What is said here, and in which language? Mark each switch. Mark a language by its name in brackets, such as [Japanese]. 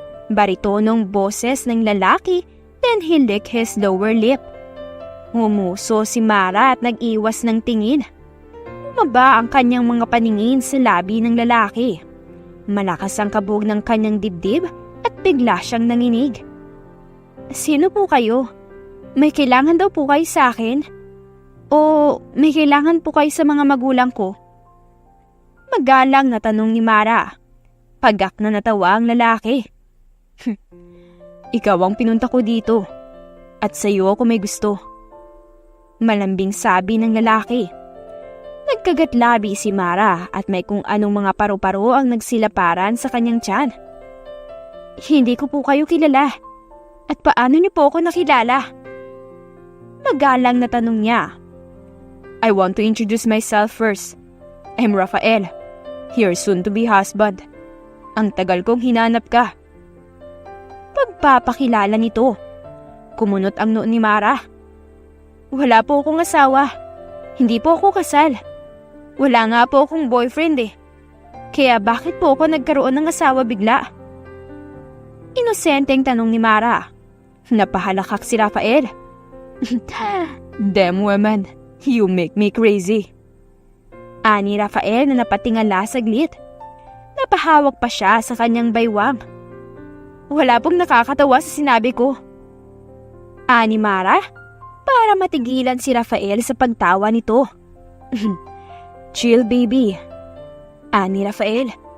[Filipino] Baritonong boses ng lalaki, [English] then he licked his lower lip. [Filipino] Humuso si Mara at nag-iwas ng tingin. Bumaba ang kanyang mga paningin sa labi ng lalaki. Malakas ang kabog ng kanyang dibdib at bigla siyang nanginig. "Sino po kayo? May kailangan daw po kayo sa akin? O may kailangan po kayo sa mga magulang ko?" Magalang na tanong ni Mara. Pagak na natawa ang lalaki. "Ikaw ang pinunta ko dito at sa iyo ako may gusto." Malambing sabi ng lalaki. Nagkagatlabi si Mara at may kung anong mga paru-paro ang nagsilaparan sa kanyang tiyan. "Hindi ko po kayo kilala. At paano niyo po ako nakilala?" Magalang na tanong niya. [English] "I want to introduce myself first. I'm Rafael, your soon-to-be husband. [Filipino] Ang tagal kong hinanap ka." Pagpapakilala nito. Kumunot ang noo ni Mara. "Wala po akong asawa. Hindi po ako kasal. Wala nga po akong boyfriend eh. Kaya bakit po ako nagkaroon ng asawa bigla?" Inosenteng tanong ni Mara. Napahalakak si Rafael. [English] "Damn woman, you make me crazy." [Filipino] Ani Rafael na napatingala saglit. Napahawak pa siya sa kanyang baywang. "Wala pong nakakatawa sa sinabi ko." Ani Mara para matigilan si Rafael sa pagtawa nito. [English] "Chill baby." [Filipino] Ani Rafael.